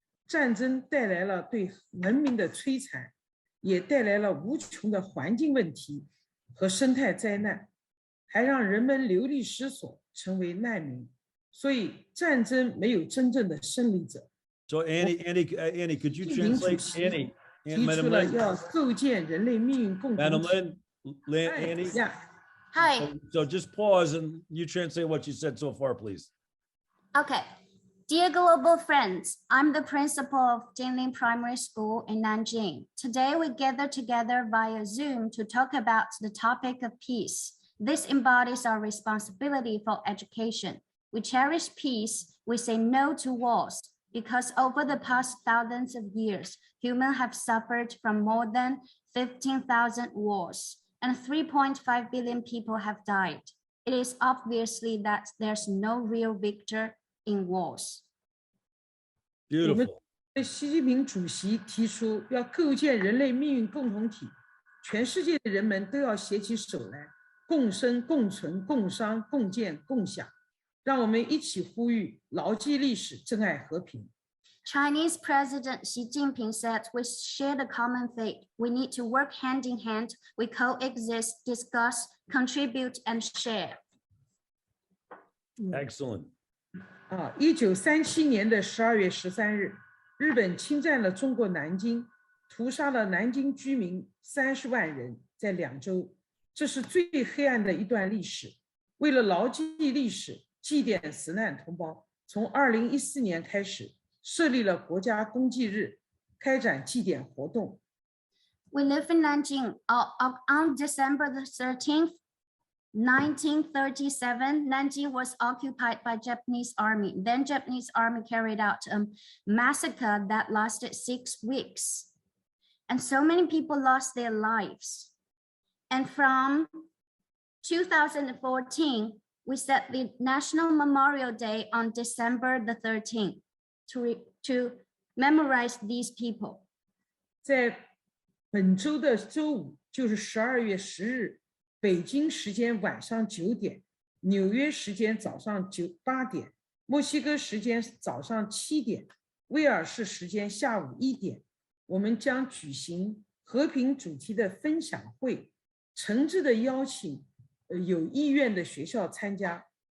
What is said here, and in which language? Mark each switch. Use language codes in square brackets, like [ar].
[zh] 战争带来了对文明的摧残，也带来了无穷的环境问题和生态灾难，还让人们流离失所，成为难民。所以战争没有真正的胜利者。 [en] So Annie, could you translate Annie? [zh] 提出了要构建人类命运共同体。 [en] Madam Lynn, Annie. Yeah. Hi. So just pause and you translate what you said so far, please. Okay. Dear global friends, I'm the principal of Jinling Primary School in Nanjing. Today we gather together via Zoom to talk about the topic of peace. This embodies our responsibility for education. We cherish peace. We say no to wars because over the past thousands of years, humans have suffered from more than 15,000 wars and 3.5 billion people have died. It is obviously that there's no real victor in wars. Beautiful. [zh] 习近平主席提出要构建人类命运共同体，全世界的人们都要携起手来，共生、共存、共商、共建、共享。让我们一起呼吁，牢记历史，珍爱和平。 [en] Chinese President Xi Jinping said we share the common fate. We need to work hand in hand. We coexist, discuss, contribute, and share. Excellent. [zh] 1937年的12月13日，日本侵占了中国南京，屠杀了南京居民30万人，在2周。这是最黑暗的一段历史。为了牢记历史，祭奠死难同胞，从2014年开始设立了国家公祭日，开展祭奠活动。 [en] We live in Nanjing. On December the 13th, 1937, Nanjing was occupied by Japanese army. Then Japanese army carried out a massacre that lasted 6 weeks. And so many people lost their lives. And from 2014, we set the National Memorial Day on December the 13th to memorize these people. [zh] 在本周的周五，就是12月10日，北京时间晚上9点，纽约时间早上8点，墨西哥时间早上7点，威尔士时间下午1点，我们将举行和平主题的分享会，诚挚的邀请有意愿的学校参加。